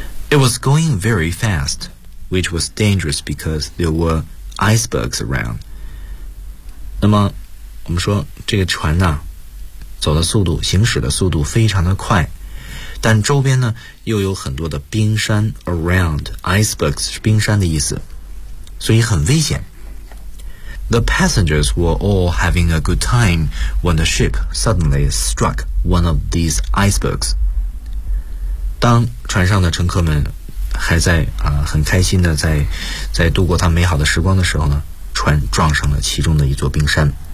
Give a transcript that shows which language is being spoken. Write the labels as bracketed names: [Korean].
[English] It was going very fast, which was dangerous because there were icebergs around. [Chinese] 那么我们说这个船呢走的速度行驶的速度非常的快。但周边呢又有很多的冰山 around, icebergs 是冰山的意思。所以很危险。 [English] The passengers were all having a good time when the ship suddenly struck one of these icebergs. [Chinese] 当船上的乘客们还在很开心的在度过他美好的时光的时候呢，船撞上了其中的一座冰山。